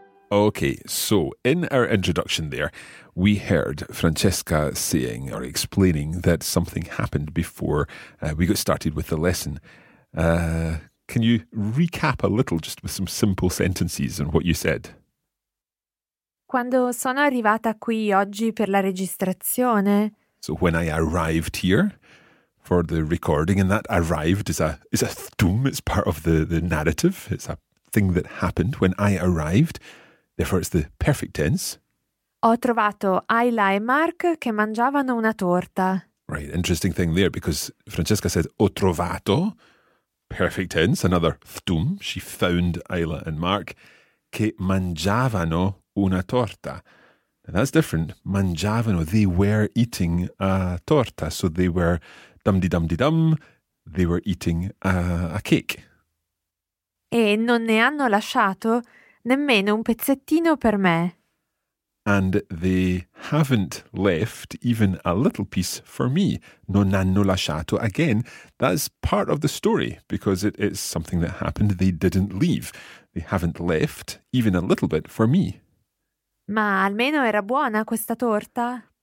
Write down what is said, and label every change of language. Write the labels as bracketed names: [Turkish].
[English] Okay, so in our introduction there, we heard Francesca saying or explaining that something happened before we got started with the lesson. Can you recap a little just with some simple sentences on what you said? [Italian] Quando sono arrivata qui oggi per la registrazione. [English] So when I arrived here for the recording, and that arrived is a thum, it's part of the narrative. It's a thing that happened when I arrived. Therefore it's the perfect tense. [Italian] Ho trovato Ayla e Mark che mangiavano una torta. [English] Right, interesting thing there, because Francesca said [Italian] ho trovato, [English] perfect tense, another thum. She found Ayla and Mark [Italian] che mangiavano una torta. [English] Now that's different. Mangiavano, they were eating a torta. So they were dum-di-dum-di-dum, they were eating a cake. [Italian] E non ne hanno lasciato nemmeno un pezzettino per me. [English] And they haven't left even a little piece for me. [Italian] Non hanno lasciato. [English] Again, that's part of the story, because it's something that happened. They didn't leave. They haven't left even a little bit for me. [Italian] Ma almeno era buona questa torta?